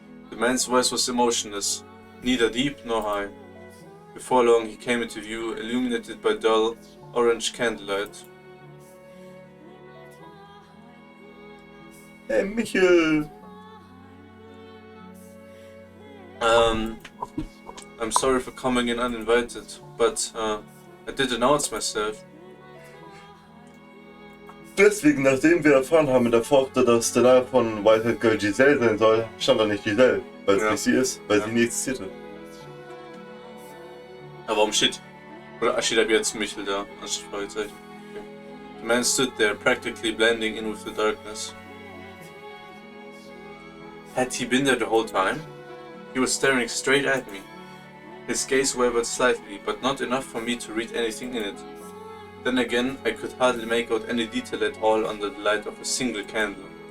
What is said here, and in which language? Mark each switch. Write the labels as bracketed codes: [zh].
[en] The man's voice was emotionless, neither deep nor high. Before long, he came into view, illuminated by dull, orange candlelight. Hey, Michael! I'm sorry for coming in uninvited, but I did announce myself. [de] Deswegen, nachdem wir erfahren haben in der Pforte, dass der Name von Whitehead Girl Giselle sein soll, stand da nicht Giselle, weil es nicht sie ist, weil sie nie existierte. Aber warum steht? Oder steht ab jetzt Michel da? Anstatt Fragezeichen. Okay. [en] The man stood there, practically blending in with the darkness. Had he been there the whole time? He was staring straight at me. His gaze wavered slightly, but not enough for me to read anything in it. Then again, I could hardly make out any detail at all under the light of a single candle.